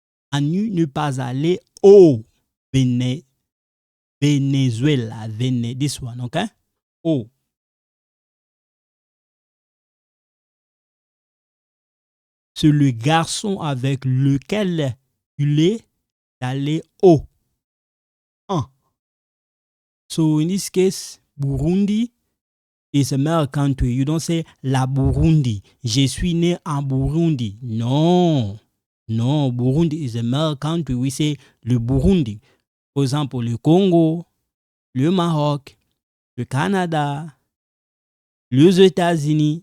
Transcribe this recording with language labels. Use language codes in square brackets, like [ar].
[fr] Annie n'est pas allée au Venezuela. [en] This one, okay? Oh. [fr] C'est le garçon avec lequel il est allé au. [en] So in this case, Burundi is a male country. [fr] You don't say la Burundi. Je suis né en Burundi. No. [en] No, Burundi is a male country. We say le Burundi. [fr] For example, le Congo, le Maroc, le Canada, les États-Unis.